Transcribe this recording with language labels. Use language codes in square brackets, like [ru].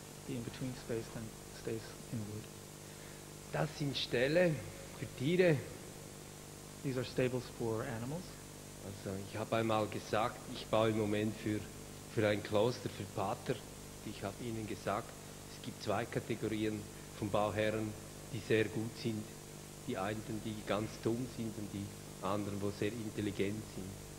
[en] The in-between space then stays in wood. [de] Das sind Ställe für Tiere. [en] These are stables for animals. [de] Also ich habe einmal gesagt, ich baue im Moment für ein Kloster, für Pater. Ich habe ihnen gesagt, es gibt zwei Kategorien von Bauherren, die sehr gut sind. Die einen, die ganz dumm sind und die anderen, die sehr intelligent sind.